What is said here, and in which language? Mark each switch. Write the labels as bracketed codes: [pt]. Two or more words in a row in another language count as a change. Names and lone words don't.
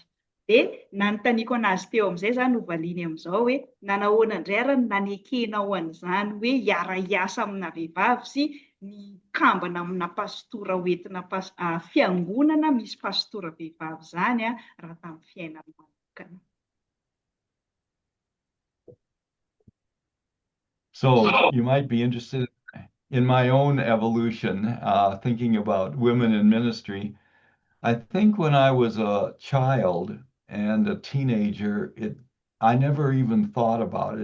[mg] Dia nanontaniako anazy teo amin'izay zany ho valiany amin'izao hoe nanahoana indray ary nanekenao an'izany hoe hiara-hiasa amina vehivavy sy ny kambana amina pastora hoentina fiangonana misy pastora vehivavy zany raha tamin'ny fiainana manokana. [en] So you might be interested in my own evolution, thinking about women in ministry. I think when I was a child and a teenager, I never even thought about it.